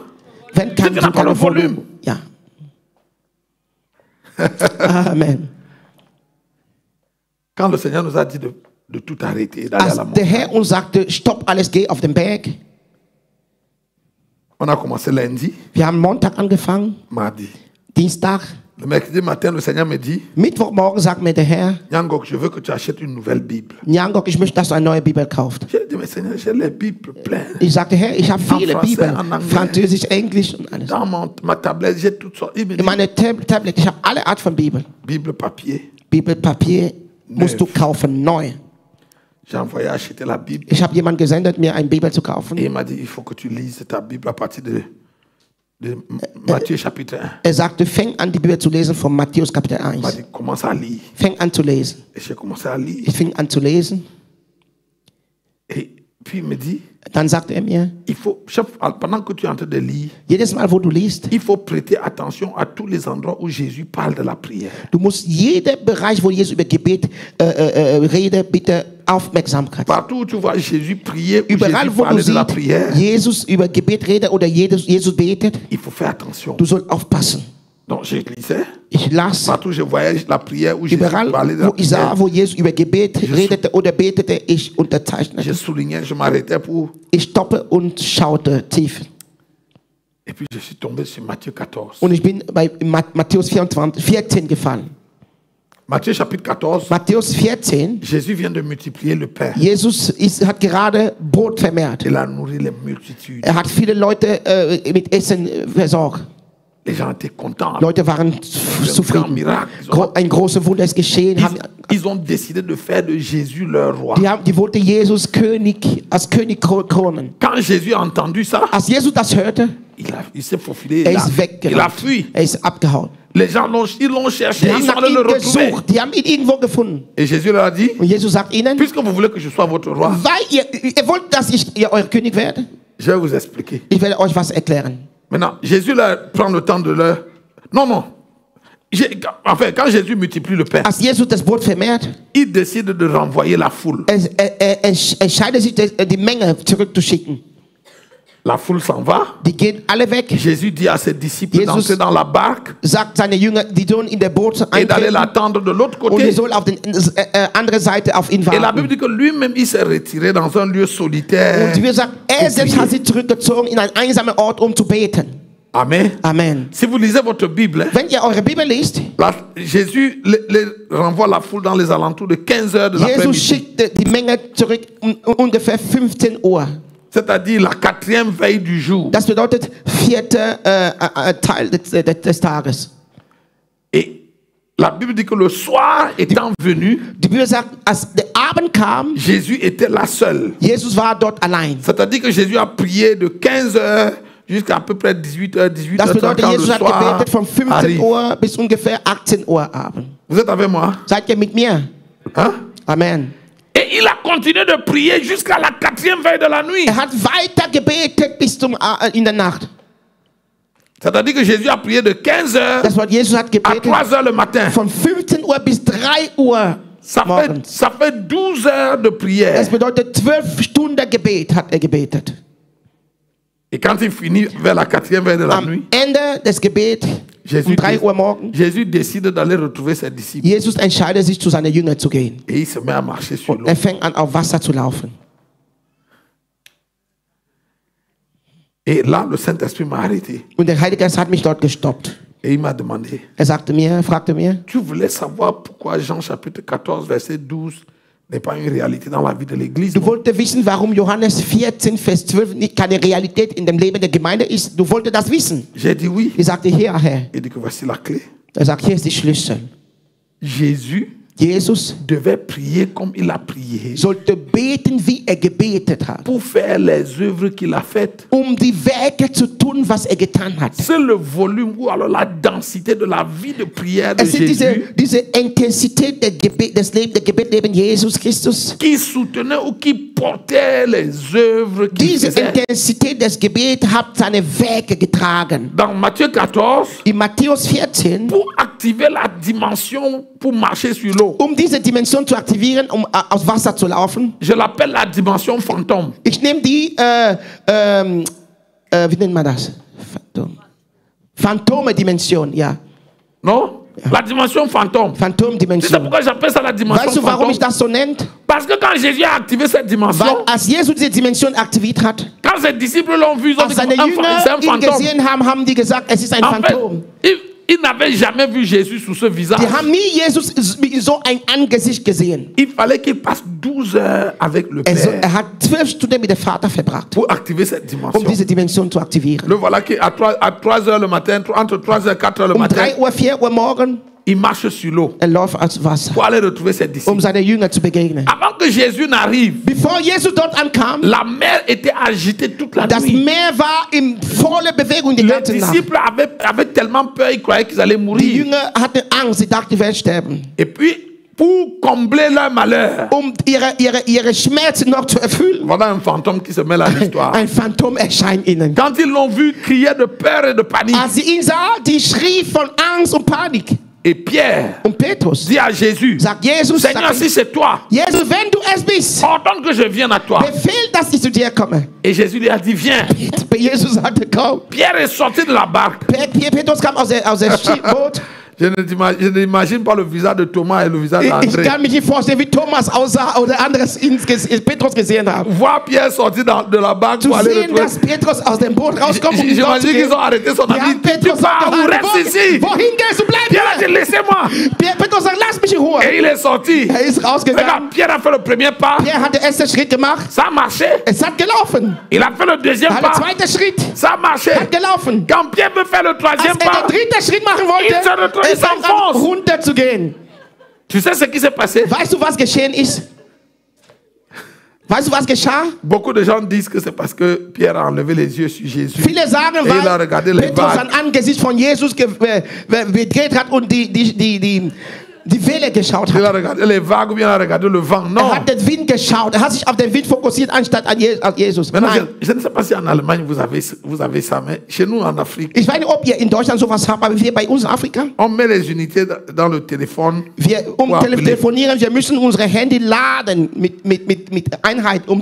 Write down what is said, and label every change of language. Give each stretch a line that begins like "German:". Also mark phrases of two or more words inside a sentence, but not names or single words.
German: wenn
French: tu n'as pas le volume.
German: Ja. Amen.
French: Quand le Seigneur nous a dit de tout arrêter et d'aller à
German: Als
French: la
German: der
French: montagne,
German: Herr uns sagte, stopp alles, geh auf den Berg.
French: on a commencé lundi,
German: Wir haben Montag angefangen,
French: mardi.
German: Dienstag,
French: Le mercredi matin, le Seigneur me dit,
German: Mittwochmorgen sagt mir der Herr,
French: Nyangok, je veux que tu achètes une nouvelle Bible.
German: Nyangok, ich möchte, dass du eine neue Bibel kaufst.
French: J'ai dit, mais Seigneur, j'ai les Bibles pleines.
German: Ich sagte, Herr, ich habe viele
French: Français,
German: Bibeln,
French: en anglais.
German: Französisch, Englisch und alles.
French: Dans ma tablette, j'ai toutes sortes. Il me
German: In
French: dit,
German: meiner Tablet, ich habe alle Art von Bibeln.
French: Bible papier.
German: Bibelpapier musst du kaufen, neu.
French: J'ai envoyé acheter la Bible.
German: Ich habe jemanden gesendet, mir eine Bibel zu kaufen.
French: Et il m'a dit, il faut que tu lises ta Bible à partir de Matthieu chapitre 1.
German: Er sagte, fäng an, die Bibel zu lesen von Matthäus Kapitel
French: Il m'a
German: 1.
French: dit, commence à lire.
German: Fäng an zu lesen.
French: Et j'ai commencé à lire.
German: Ich fing an zu lesen.
French: Et puis il me dit,
German: Dann sagte er mir,
French: il faut, pendant que tu es en train de lire,
German: jedes Mal, wo du liest,
French: il faut prêter attention à tous les endroits où Jésus parle de la prière.
German: du musst jeden Bereich, wo Jesus über Gebet redet, bitte Aufmerksamkeit.
French: Partout où tu vois Jésus prier, ou
German: Überall,
French: Jésus
German: wo du
French: parler de la
German: siehst,
French: prière,
German: Jesus über Gebet redet oder Jesus betet,
French: il faut faire attention.
German: du sollst aufpassen.
French: Donc je lisais,
German: Ich las
French: partout où je voyais la prière où Jésus
German: überall,
French: parlait de la
German: wo ich sah,
French: prière,
German: wo Jesus über Gebet redete oder betete, ich
French: je
German: unterzeichnete.
French: soulignais, je m'arrêtais pour...
German: Ich stoppe und schaute tief.
French: Et puis je suis tombé sur Matthieu 14.
German: Und ich bin bei Matthäus 14 gefallen.
French: Matthieu chapitre 14,
German: Matthäus 14,
French: Jésus vient de multiplier le pain.
German: Jesus hat gerade Brot vermehrt.
French: Il a nourri les multitudes.
German: Er hat viele Leute mit Essen versorgt.
French: Les gens étaient contents.
German: Leute waren zufrieden. Ein großes Wunder ist geschehen.
French: Ils ont décidé de faire de Jésus leur roi.
German: Die wollten Jesus als König kronen.
French: Quand Jésus a entendu ça,
German: Als Jesus das hörte,
French: il s'est faufilé.
German: ist weggerannt.
French: Il a fui.
German: Ist abgehauen.
French: Les gens l'ont cherché.
German: Die haben
French: Ils sont
German: nach
French: allés le
German: ihm
French: retrouver.
German: gesucht. Die haben ihn irgendwo gefunden.
French: Et Jésus leur a dit,
German: Und Jesus sagt ihnen,
French: puisque vous voulez que je sois votre roi,
German: weil ihr wollt, dass ich euer König werde,
French: je vais vous expliquer.
German: ich werde euch was erklären.
French: Maintenant, Jésus leur prend le temps de leur... Non. Enfin, quand Jésus multiplie le pain,
German: Als Jesus das Brot vermehrt,
French: il décide de renvoyer la foule.
German: entscheidet sich, die Menge zurückzuschicken.
French: La foule s'en va.
German: Die gehen alle weg.
French: Jésus dit à ses disciples
German: Jesus
French: d'entrer dans la barque
German: Sagt seine Jünger, die sollen in der Boot
French: et d'aller
German: eintreten
French: l'attendre de l'autre
German: und die
French: côté.
German: sollen auf der anderen Seite auf ihn
French: Et la Bible
German: warten.
French: dit que lui-même, il s'est retiré dans un lieu solitaire.
German: Und wir sagen, er selbst hat sich zurückgezogen in einen einsamen Ort, um zu beten. Amen. Amen.
French: Si vous lisez votre Bible,
German: Wenn ihr eure Bibel liest,
French: Jésus renvoie la foule dans les alentours de 15 heures de
German: Jesus
French: l'après-midi.
German: schickte die Menge zurück ungefähr 15 Uhr.
French: C'est-à-dire la 4e veille du jour.
German: Das bedeutet 4. Teil des Tages.
French: Et la Bible dit que le soir étant venu,
German: Die Bibel sagt, als der Abend kam,
French: Jésus était là seul.
German: Jesus war dort allein.
French: C'est-à-dire que Jésus a prié de 15 heures jusqu'à à peu près 18h,
German: Das
French: 18h30
German: bedeutet,
French: quand le
German: Jesus hat
French: soir
German: gebetet von 15
French: arrive.
German: Uhr bis ungefähr 18 Uhr Abend.
French: Vous êtes avec moi?
German: Seid ihr mit mir?
French: Hein? Amen. Et il a continué de prier jusqu'à la 4e veille de la nuit.
German: Hat weiter gebetet bis in der Nacht.
French: C'est-à-dire que Jésus a prié de 15 heures
German: Das Wort Jesus hat
French: à
German: gebetet
French: 3 heures le matin.
German: von 15 Uhr bis 3 Uhr morgens.
French: Ça fait 12 heures de prière.
German: Das bedeutet 12 Stunden Gebet hat gebetet.
French: Et quand il finit vers la 4e veille de la
German: Am
French: nuit,
German: Ende des Gebets um 3 Uhr morgens,
French: Jésus décide d'aller retrouver ses disciples.
German: Jesus entscheidet sich, zu seinen Jüngern zu gehen.
French: Et il se met à marcher sur l'eau.
German: Er fängt an, auf Wasser zu laufen.
French: Et là, le Saint-Esprit m'a arrêté.
German: Und der Heilige Geist hat mich dort gestoppt.
French: Et il m'a demandé,
German: Er fragte mir,
French: tu voulais savoir pourquoi Jean chapitre 14, verset 12 n'est pas une réalité dans la vie de l'Église?
German: du wolltest wissen, warum Johannes 14, Vers 12 nicht keine Realität in dem Leben der Gemeinde ist. Du wolltest das wissen.
French: J'ai dit oui.
German: Ich sagte, hier, Herr.
French: Il dit que voici la clé.
German: Er sagt, hier ist die Schlüssel. Jesus
French: devait prier comme il a prié
German: sollte beten, wie gebetet hat,
French: pour faire les œuvres qu'il a faites.
German: Die Werke zu tun, was getan hat.
French: C'est le volume ou alors la densité de la vie de prière de
German: Es ist
French: Jésus
German: diese Intensität des Gebetsleben Jesus Christus.
French: qui soutenait ou qui portait les œuvres qu'il
German: Diese
French: faisait.
German: Intensität des Gebets hat seine Werke getragen.
French: Dans Matthieu 14,
German: In Matthäus 14,
French: pour activer la dimension pour marcher sur l'eau,
German: diese Dimension zu aktivieren, aus Wasser zu laufen.
French: je l'appelle la dimension fantôme.
German: Ich nehme die, wie nennt man das? Phantome-Dimension, ja.
French: Non? La dimension fantôme. Tu sais
German: Phantomdimension.
French: pourquoi j'appelle ça la dimension
German: Weißt du, warum
French: fantôme?
German: ich das so nenne?
French: Parce que quand Jésus a activé cette dimension,
German: Weil als Jesus diese Dimension aktiviert hat,
French: quand ses disciples l'ont vu, ils ont
German: als
French: dit
German: seine
French: c'est un
German: Jünger ihn
French: fantôme.
German: gesehen haben, haben die gesagt, es ist ein
French: En fait,
German: Phantom.
French: ils n'avaient jamais vu Jésus sous ce visage.
German: Die haben nie Jesus so ein Angesicht gesehen.
French: Il fallait qu'il passe 12 heures avec le Père
German: Er hat 12 Stunden mit dem Vater verbracht,
French: pour activer cette dimension.
German: diese Dimension zu aktivieren.
French: Le voilà qui à 3 heures le matin, entre 3 heures et 4 heures le matin,
German: 3 Uhr, 4 Uhr morgen,
French: il marche sur l'eau
German: läuft als Wasser,
French: pour aller retrouver ses disciples.
German: seine Jünger zu begegnen.
French: Avant que Jésus n'arrive,
German: Bevor Jesus dort ankam,
French: la mer était agitée toute la
German: das
French: nuit.
German: Meer war in voller Bewegung die
French: Les
German: ganze Nacht.
French: disciples avaient tellement peur, ils croyaient qu'ils allaient
German: Die
French: mourir.
German: Jünger hatten Angst, sie dachten, sie werden sterben.
French: Et puis, pour combler leur malheur,
German: Ihre Schmerzen noch zu erfüllen,
French: voilà un fantôme qui se mêle à l'histoire.
German: ein Phantom erscheint ihnen.
French: Quand ils l'ont vu, crier de peur et de panique.
German: Als sie ihn sah, die schrie von Angst und Panik.
French: Et Pierre
German: Und Petrus
French: dit à Jésus,
German: sagt, Jesus,
French: Seigneur, si c'est toi,
German: Jesus, wenn du es bist,
French: ordonne que je vienne à toi.
German: befehl, dass ich zu dir komme.
French: Et Jésus lui a dit, viens.
German: Jesus sagte, komm.
French: Pierre est sorti de la barque.
German: Petrus kam aus dem Boot.
French: Je n'imagine pas le visage de Thomas et le visage
German: Ich
French: d'André.
German: kann mich nicht vorstellen, wie Thomas aussah oder anderes Petrus gesehen haben.
French: Voir Pierre sortir de la barque
German: Zu
French: pour aller
German: sehen,
French: le
German: dass Petrus aus dem Boot rauskommt, um ihn
French: J'imagine qu'ils
German: rauszugehen.
French: ont arrêté son
German: Die
French: ami.
German: haben
French: Tu
German: Petrus
French: pars ou
German: gesagt,
French: reste ici?
German: wohin gehst du? Bleib
French: Pierre a dit,
German: hier.
French: laissez-moi.
German: Petrus sagt, lass mich in Ruhe.
French: Et il est sorti.
German: Er ist rausgegangen.
French: Regarde, Pierre a fait le premier pas.
German: Er hat den ersten Schritt gemacht.
French: Ça a marché.
German: Es hat gelaufen.
French: Il a fait le deuxième
German: Der
French: pas.
German: zweite Schritt
French: Ça a marché.
German: hat gelaufen.
French: Quand Pierre veut faire le
German: Als
French: troisième
German: er
French: pas,
German: den dritten Schritt machen wollte,
French: Il
German: er fängt an,
French: s'enfonce.
German: runterzugehen.
French: tu sais ce qui s'est passé?
German: Weißt du, was geschehen ist? Weißt du, was geschah?
French: Beaucoup de gens disent que c'est parce que Pierre a enlevé les yeux sur Jésus.
German: Viele sagen,
French: Et il a regardé les
German: weil Petrus
French: vagues.
German: sein Angesicht von Jesus gedreht hat und die Welle geschaut
French: Il
German: hat.
French: a regardé les vagues ou bien il a regardé le vent. Non.
German: Er hat den Wind geschaut. Er hat sich auf den Wind fokussiert, anstatt auf Jesus.
French: Maintenant,
German: Nein.
French: je ne sais pas si en Allemagne vous avez ça, mais chez nous en Afrique,
German: Ich weiß nicht, ob ihr in Deutschland sowas habt, aber wir bei uns in Afrika,
French: on met les unités dans le téléphone.
German: um
French: Pour appeler.
German: telefonieren, wir müssen unsere Handy laden mit Einheit, um